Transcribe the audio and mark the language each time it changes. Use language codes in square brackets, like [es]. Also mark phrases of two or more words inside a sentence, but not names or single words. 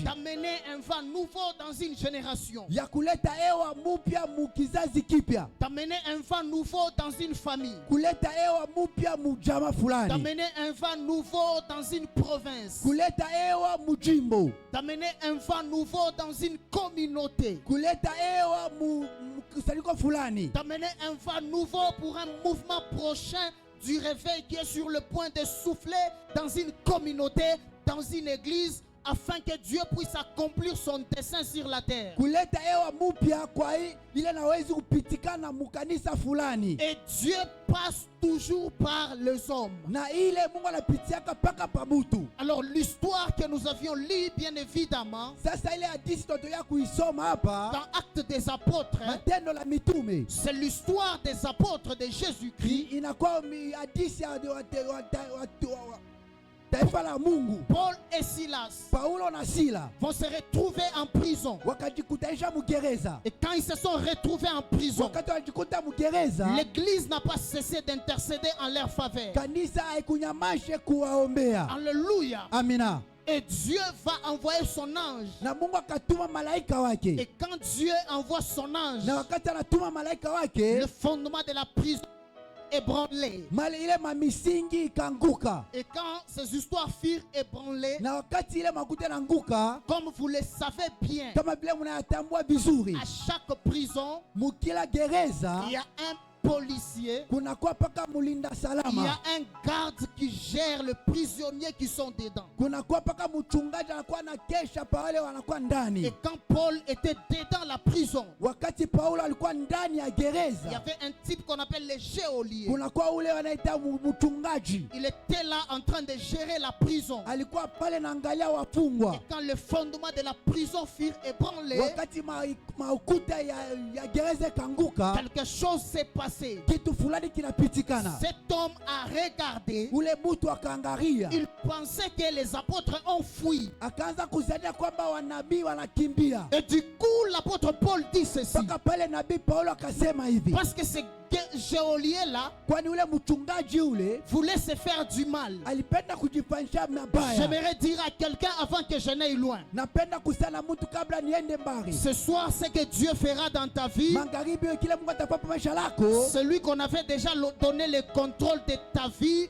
[fr] d'amener un vent nouveau dans une génération, [sw] ya kuleta hewa mupya mu kizazi kipya. [fr] d'amener un vent nouveau dans une famille, [sw] Kuleta hewa mupya mu jama fulani. [fr] d'amener un vent nouveau dans une province, [sw] Kuleta hewa mu jimbo. [fr] d'amener un vent nouveau dans une communauté, [sw] Kuleta hewa mu kusanyiko fulani. [fr] d'amener un vent nouveau pour un mouvement prochain du réveil qui est sur le point de souffler dans une communauté, dans une église, afin que Dieu puisse accomplir son dessein sur la terre. [sw] Kuleta hewa mupya kwa ile nawezi kupitikana mu kanisa fulani. [fr] Et Dieu passe toujours par les hommes. [sw] Na ile Mungu anapitiaka paka pa mutu. [fr] Alors l'histoire que nous avions lue, bien évidemment, [sw] Sasa ile hadisi tutoya kuisoma hapa, [fr] dans Actes des Apôtres, [sw] Matendo la Mitume, [fr] c'est l'histoire des apôtres de Jésus-Christ. [sw] inakuwa hadisi ya taifa la Mungu. [fr] Paul et Silas [sw] Paulo na Sila [fr] vont se retrouver en prison. [sw] wakajikutanisha mugereza. [fr] Et quand ils se sont retrouvés en prison, [sw] Wakati walijikuta mugereza, [fr] l'église n'a pas cessé d'intercéder en leur faveur. [sw] kanisa haikunyamaze kuwaombea. [fr] Alléluia. [sw] Amina. [fr] Et Dieu va envoyer son ange. [sw] Na Mungu akatuma malaika wake. [fr] Et quand Dieu envoie son ange, [sw] Na wakati anatuma malaika wake, [fr] le fondement de la prison est ébranlé. [sw] mali ile mamisingi ikanguka. [fr] Et quand ces histoires furent ébranlées, [sw] Na wakati ile makuta nanguka, [fr] comme vous le savez bien, [sw] kama vile mnayatambua vizuri, [fr] à chaque prison, [sw] mukila gereza [fr] il y a un policier, [sw] kunakuwa paka mulinda [fr] il y [sw] salama, [fr] a un garde qui gère les prisonniers qui sont dedans. [sw] kunakuwa paka mchungaji anakuwa na kesha pa wale wanakuwa [fr] Et [sw] ndani. [fr] quand Paul était dedans la prison, [sw] Wakati Paulo alikuwa ndani ya [fr] il y [sw] gereza, [fr] avait un type qu'on appelle le geôlier. [sw] kunakuwa ule wanaita mchungaji, [fr] Il était là en train de gérer la prison. [sw] alikuwa pale naangalia wafungwa. [fr] Et quand le fondement de la prison fut ébranlé, [sw] Wakati maukuta ya gereza kanguka, [fr] quelque chose s'est passé. [sw] kitu fulani kinapitikana. [fr] Cet homme a regardé. [sw] Ule mtu akaangalia, [fr] Il pensait que les apôtres ont fui. [sw] akaanza kuzania kwamba wanabii wanakimbia. [fr] Et du coup, l'apôtre Paul dit ceci. [sw] Mpaka pale nabii Paulo akasema hivi, [fr] Parce que ce geôlier-là [sw] kwani ule mchungaji ule [fr] voulait se faire du mal. [sw] alipenda kujifanyisha mabaya. [fr] J'aimerais dire à quelqu'un avant que je n'aille loin. [sw] Napenda kusana mtu kabla niende mbali. [fr] Ce soir, ce que Dieu fera dans ta vie, [sw] Magharibi kile Mungu atapapa maisha lako, [fr] celui qu'on avait déjà donné le contrôle de ta vie,